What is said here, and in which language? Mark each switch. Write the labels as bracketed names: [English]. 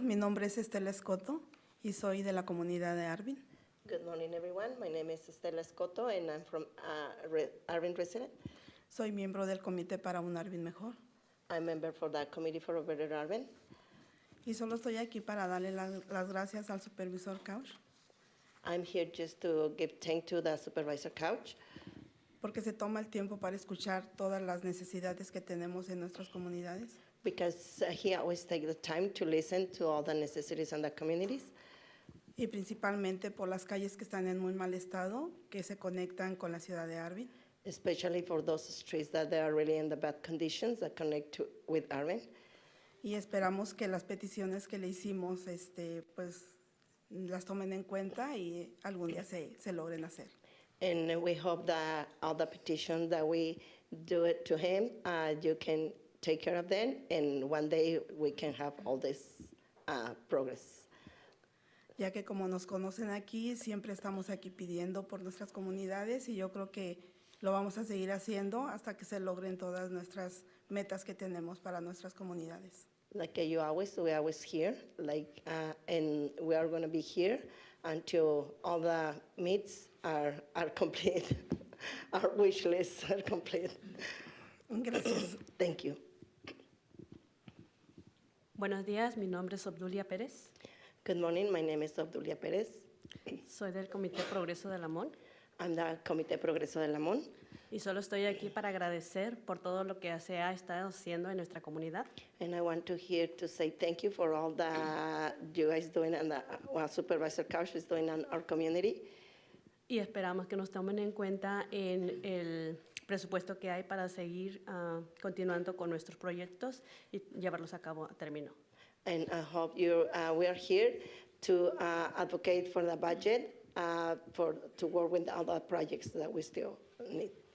[Spanish] Mi nombre es Estela Escoto y soy de la comunidad de Arvin. [English] Good morning, everyone. My name is Estela Escoto, and I'm from Arvin resident. [Spanish] Soy miembro del Comité para un Arvin Mejor. [English] I'm member for the Committee for a Better Arvin. [Spanish] Y solo estoy aquí para darle las gracias al supervisor Couch. [English] I'm here just to give thanks to the Supervisor Couch. [Spanish] Porque se toma el tiempo para escuchar todas las necesidades que tenemos en nuestras comunidades. [English] Because he always takes the time to listen to all the necessities in the communities. [Spanish] Y principalmente por las calles que están en muy mal estado, que se conectan con la ciudad de Arvin. [English] Especially for those streets that they are really in the bad conditions that connect with Arvin. [Spanish] Y esperamos que las peticiones que le hicimos, pues, las tomen en cuenta y algún día se logren hacer. [English] And we hope that all the petitions that we do it to him, you can take care of them, and one day we can have all this progress. [Spanish] Ya que como nos conocen aquí, siempre estamos aquí pidiendo por nuestras comunidades y yo creo que lo vamos a seguir haciendo hasta que se logren todas nuestras metas que tenemos para nuestras comunidades. [English] Like we always here, and we are going to be here until all the needs are complete, our wish lists are complete. [Spanish] Gracias. [English] Thank you. [Spanish] Buenos días, mi nombre es Obdulia Pérez. [English] Good morning, my name is Obdulia Pérez. [Spanish] Soy del Comité Progreso del Lamón. [English] I'm the Comité Progreso del Lamón. [Spanish] Y solo estoy aquí para agradecer por todo lo que se ha estado haciendo en nuestra comunidad. [English] And I want to here to say thank you for all that you guys doing and Supervisor Couch is doing in our community. [Spanish] Y esperamos que nos tomen en cuenta en el presupuesto que hay para seguir continuando con nuestros proyectos y llevarlos a cabo a término. [English] And I hope we are here to advocate for the budget to work with all the projects that we still need.